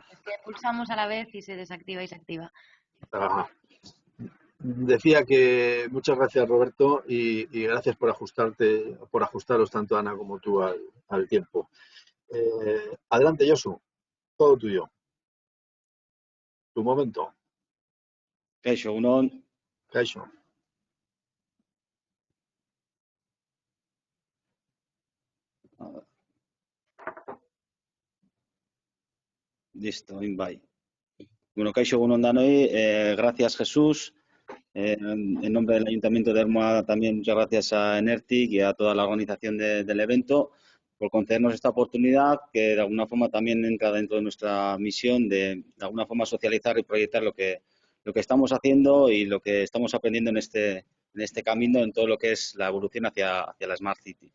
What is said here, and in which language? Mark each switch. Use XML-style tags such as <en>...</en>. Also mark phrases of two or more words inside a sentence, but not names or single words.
<es>Es que pulsamos a la vez y se desactiva y se activa. Ajá. Decía que muchas gracias, Roberto, y gracias por ajustaros tanto Ana como tú al tiempo. Adelante, Josu, todo tuyo. Tu momento.</es> <eu>Kaixo, unon. Kaixo.</eu> <es>Listo, bye.</es> <eu>Bueno, Kaixo, unon danoi.</eu> <es>Gracias, Jesús. En nombre del Ayuntamiento de Ermua también muchas gracias a Enertic y a toda la organización del evento. por concedernos esta oportunidad, que de alguna forma también entra dentro de nuestra misión de alguna forma socializar y proyectar lo que estamos haciendo y lo que estamos aprendiendo en este camino, en todo lo que es la evolución hacia la Smart City.</es>